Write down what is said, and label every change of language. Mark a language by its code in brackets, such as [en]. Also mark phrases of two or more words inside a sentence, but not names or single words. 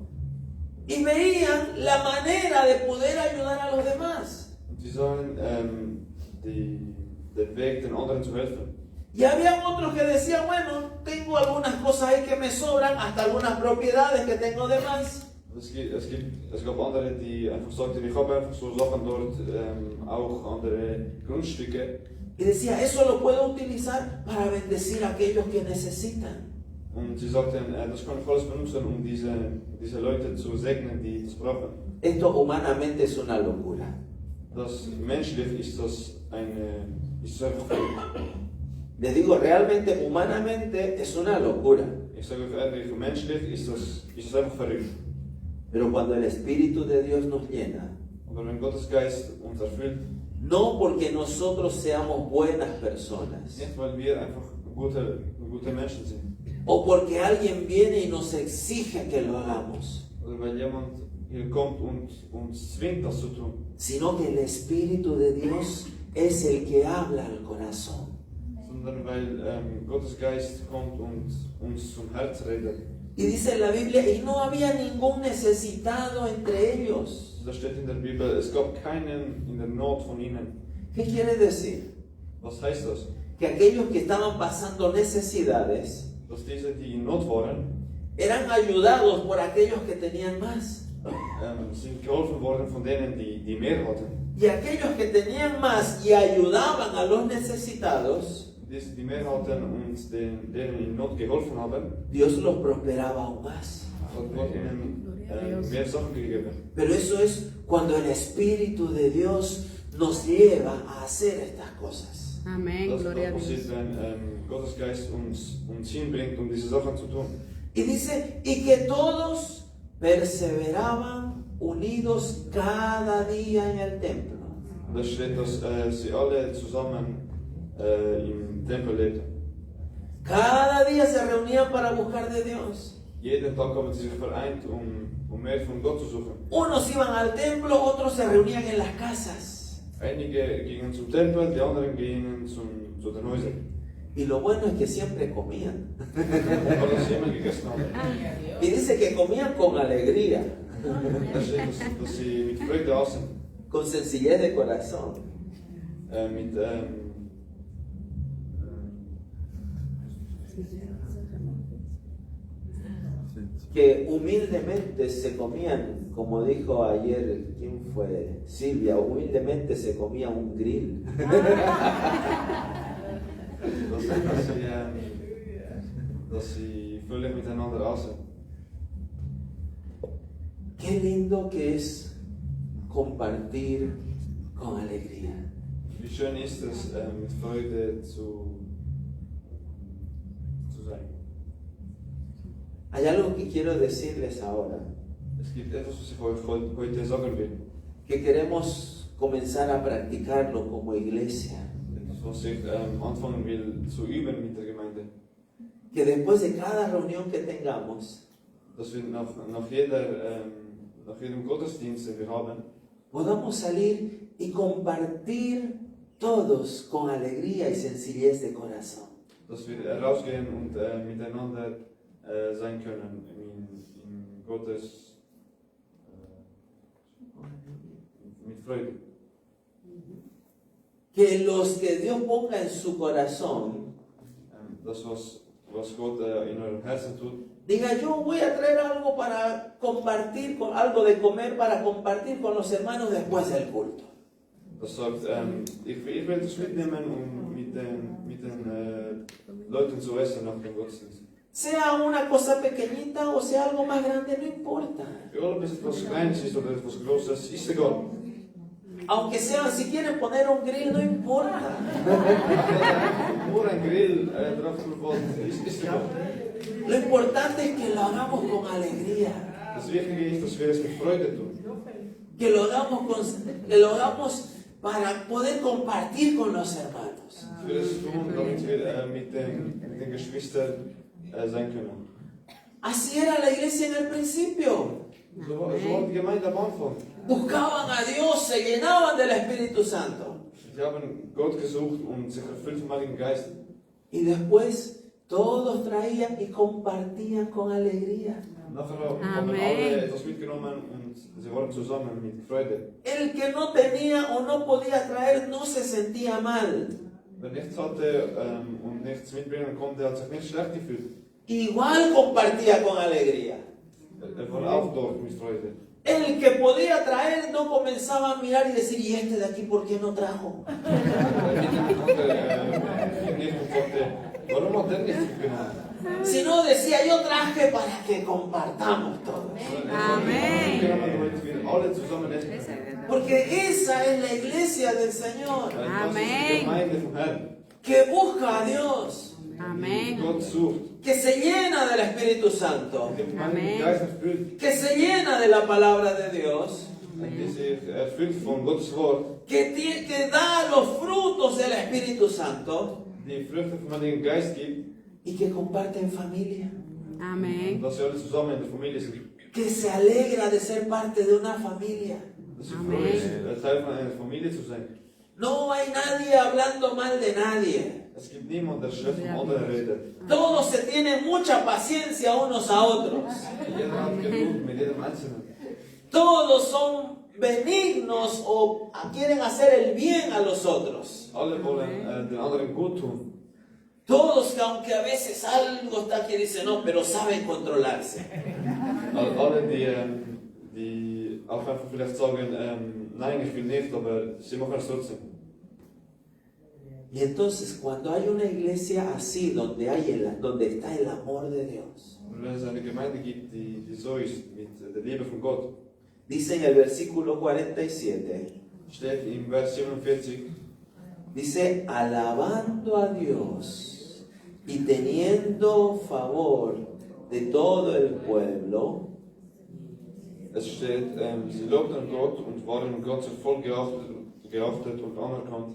[es] Y veían la manera de poder ayudar a los demás. [de] Und sie sahen den Weg, den anderen zu helfen. [es] Y había otros que decían, bueno, tengo algunas cosas ahí que me sobran, hasta algunas propiedades que tengo de más. [de] Es gab andere, die einfach sagten, ich habe einfach so Sachen dort, auch andere Grundstücke. [es] Y decía, eso lo puedo utilizar para bendecir a aquellos que necesitan. [de] Und sie sagten, das kann ich alles benutzen, um diese Leute zu segnen, die das brauchen. [es] Esto humanamente es una locura. [de] Das menschlich ist das einfach verrückt. [es] Les digo, realmente, humanamente es una locura. [de] Ich sage euch ehrlich, menschlich ist das einfach verrückt. [es] Pero cuando el Espíritu de Dios nos llena, [de] Aber wenn Gottes Geist uns erfüllt, [es] no porque nosotros seamos buenas personas, [de] nicht weil wir einfach gute Menschen sind, [es] o porque alguien viene y nos exige que lo hagamos, [de] oder weil jemand hier kommt und uns zwingt, das zu tun, [es] sino que el Espíritu de Dios es el que habla al corazón. [de] sondern weil Gottes Geist kommt und uns zum Herz redet. [es] Y dice en la Biblia, y no había ningún necesitado entre ellos. [de] Da steht in der Bibel, es gab keinen in der Not von ihnen. [es] ¿Qué quiere decir? [de] Was heißt das? [es] Que aquellos que estaban pasando necesidades [de] Dass diese, die in Not waren, [es] eran ayudados por aquellos que tenían más. [de] sind geholfen worden von denen, die mehr hatten. [es] Y aquellos que tenían más y ayudaban a los necesitados, [de] Diese, die mehr hatten und denen in Not geholfen haben, [es] Dios los prosperaba aún más. [de] hat Gott ihnen mehr Sachen gegeben. [es] Pero eso es cuando el Espíritu de Dios nos lleva a hacer estas cosas. Amén, [de] Das [es] gloria a [de] passiert, [es] Dios. [de] wenn Gottes Geist uns hinbringt, um diese Sachen zu tun. [es] Y dice, y que todos perseveraban unidos cada día en el templo. [de] Da steht, dass sie alle zusammen im Tempel lebten. [es] Cada día se reunían para buscar de Dios. [de] Jeden Tag haben sie sich vereint, um mehr von Gott zu suchen. [es] Unos iban al templo, otros se reunían en las casas. [de] Einige gingen zum Tempel, die anderen gingen zu den Häusern. [es] Y lo bueno es que siempre comían. [de] Weil sie immer gegessen haben. [es] Y dice que comían con alegría, [de] Da steht, dass sie mit Freude aßen, [es] con sencillez de corazón. [de] mit [es] Que humildemente se comían, como dijo ayer, ¿quién fue? Silvia, humildemente se comía un grill. [de] dass sie völlig miteinander aßen. [es] Qué lindo que es compartir con alegría. [de] Wie schön ist es, mit Freude zu sein. [es] Hay algo que quiero decirles ahora, [de] Es gibt etwas, was ich euch heute sagen will. [es] que queremos comenzar a practicarlo como iglesia. [de] Etwas, was ich anfangen will zu üben mit der Gemeinde. [es] Que después de cada reunión que tengamos, [de] Dass wir nach jedem Gottesdienst, den wir haben, [es] podamos salir y compartir todos con alegría y sencillez de corazón. [de] dass wir rausgehen und miteinander sein können in Gottes mit Freude. [es] Que los que Dios ponga en su corazón, [de] Das, was Gott in eurem Herzen tut, [es] diga, yo voy a traer algo para compartir, con algo de comer para compartir con los hermanos después del culto. [de] das sagt, ich will das mitnehmen, um mit den Leuten zu essen nach dem Gottesdienst. [es] Sea una cosa pequeñita o sea algo más grande, no importa. [de] Egal ob es etwas Kleines ist oder etwas Großes, ist egal. [es] Aunque sea, si quieren poner un grill, no importa. [de] Nur ein Grill drauf tun wollt, ist egal. [es] Lo importante es que lo hagamos con alegría. [de] Das Wichtige ist, dass wir es mit Freude tun. [es] Que lo hagamos para poder compartir con los hermanos. [de] Ich will es tun, damit wir mit den Geschwistern sein können. [es] Así era la iglesia en el principio. [de] So war die Gemeinde am Anfang. [es] Buscaban a Dios, se llenaban del Espíritu Santo. [de] Sie haben Gott gesucht und sich erfüllt vom Heiligen Geist. [es] Y después todos traían y compartían con alegría. [de] Nachher haben alle etwas mitgenommen und sie waren zusammen mit Freude. [es] El que no tenía o no podía traer no se sentía mal. [de] Wer nichts hatte und nichts mitbringen konnte, hat sich nicht schlecht gefühlt. [es] Igual compartía con alegría. [de] War auch dort mit Freude. [es] El que podía traer no comenzaba a mirar y decir, ¿y este de aquí por qué no trajo? [de] Warum hat er nichts mitgenommen? [es] Sino decía, yo traje para que compartamos todos. [de] Damit wir alle zusammen essen. [es] Porque esa es la iglesia del Señor, [de] Das ist die Gemeinde vom Herrn. [es] que busca a Dios, [de] Die Gott sucht. [es] que se llena del Espíritu Santo, [de] Den Heiligen Geist erfüllt. [es] que se llena de la palabra de Dios, [de] Die sich erfüllt von Gottes Wort. [es] que da los frutos del Espíritu Santo [de] Die Früchte vom Heiligen Geist gibt. [es] y que comparte en familia, [de] Und dass sie alle zusammen in der Familie sind. [es] que se alegra de ser parte de una familia. [de] Dass sie froh ist, Teil von einer Familie zu sein. [es] No hay nadie hablando mal de nadie. [de] Es gibt niemanden, der schlecht vom anderen redet. [es] Todos se tienen mucha paciencia unos a otros. [de] Jeder hat Geduld mit jedem Einzelnen. [es] Todos son benignos o quieren hacer el bien a los otros. [de] Alle wollen den anderen gut tun. [es] Todos, que aunque a veces algo está que dicen no, pero saben controlarse. [de] Alle, die auch einfach vielleicht sagen, nein, ich will nicht, aber sie machen es trotzdem. [es] Y entonces, cuando hay una iglesia así, donde está el amor de Dios, [de] Und wenn es eine Gemeinde gibt, die so ist, mit der Liebe von Gott, [es] dice en el versículo 47, [de] steht im Vers 47, [es] dice, alabando a Dios y teniendo favor de todo el pueblo, [de] es steht, sie lobten Gott und waren Gott so voll geachtet und anerkannt.